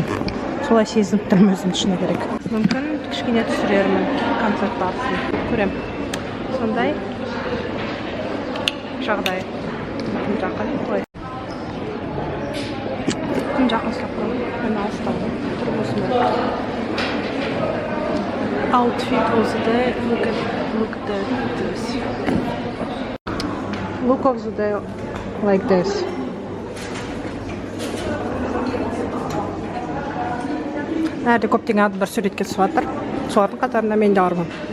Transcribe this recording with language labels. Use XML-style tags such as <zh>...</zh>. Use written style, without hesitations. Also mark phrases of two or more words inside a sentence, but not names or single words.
<kk>Солай сезініп тұрмын өзім шыны керек. Мүмкін кішкене түсірермін концерт барысын. Көрем. Сондай жағдай. Күн жақын. Ой. Күн жақын сақырым. Мен алысталдым. Тұрмысым.</kk> <en>Outfit also there. Look at this. Look of the day like this.</en> <kk>Әрде көптеген адамдар суретке түсіп жатыр. Солардың қатарында мен де бармын.</kk>